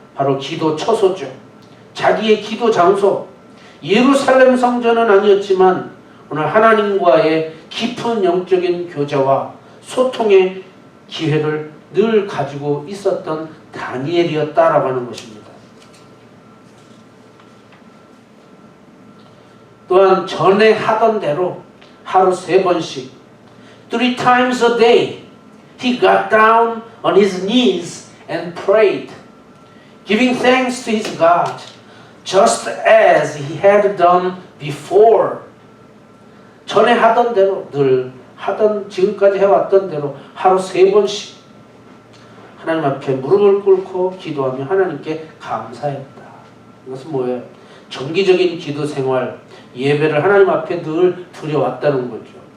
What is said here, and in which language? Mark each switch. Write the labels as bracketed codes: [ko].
[ko] 바로 기도 처소죠. 자기의 기도 장소. 예루살렘 성전은 아니었지만 오늘 하나님과의 깊은 영적인 교제와 소통의 기회를 늘 가지고 있었던 다니엘이었다라고 하는 것입니다. 또한 전에 하던 대로 하루 3번씩 [en] 3 times a day he got down on his knees and prayed, giving thanks to his God, just as he had done before. [ko] 전에 하던 대로, 늘 하던, 지금까지 해왔던 대로 하루 3번씩 하나님 앞에 무릎을 꿇고 기도하며 하나님께 감사했다. 이것은 뭐예요? 정기적인 기도 생활, 예배를 하나님 앞에 늘 드려왔다는 거죠.